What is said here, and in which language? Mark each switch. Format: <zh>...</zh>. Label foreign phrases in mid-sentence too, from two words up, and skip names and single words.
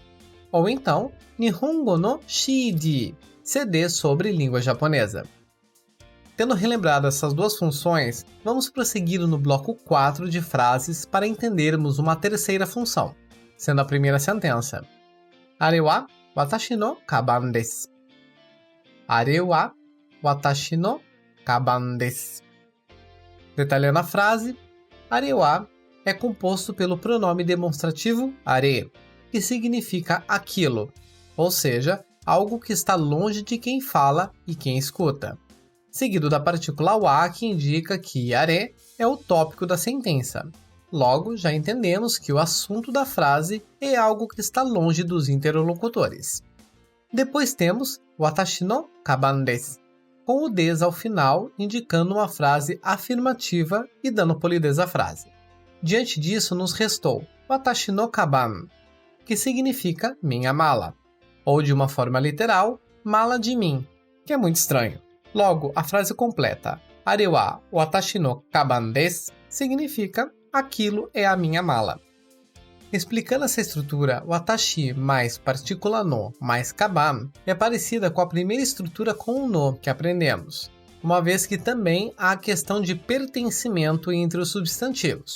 <pt>Ou então,</pt> <ja>日本語のCD,</ja> <pt>CD sobre língua japonesa. Tendo relembrado essas duas funções, vamos prosseguir no bloco 4 de frases para entendermos uma terceira função, sendo a primeira sentença.</pt> <ja>あれは私の鞄です. あれは私の鞄です.</ja> <pt>Detalhando a frase,</pt> <ja>あれは</ja> <pt>é composto pelo pronome demonstrativo are, que significa aquilo, ou seja, algo que está longe de quem fala e quem escuta. Seguido da partícula wa, que indica que are é o tópico da sentença. Logo, já entendemos que o assunto da frase é algo que está longe dos interlocutores. Depois temos</pt> <ja>私の鞄です,</ja> <pt>com o des ao final, indicando uma frase afirmativa e dando polidez à frase. Diante disso, nos restou</pt> <ja>私の鞄,</ja> <pt>que significa minha mala, ou de uma forma literal, mala de mim, que é muito estranho. Logo, a frase completa,</pt> <ja>あれは私の鞄です,</ja> <pt>significa aquilo é a minha mala. Explicando essa estrutura, watashi mais partícula no mais kaban é parecida com a primeira estrutura com o no que aprendemos, uma vez que também há a questão de pertencimento entre os substantivos.</pt>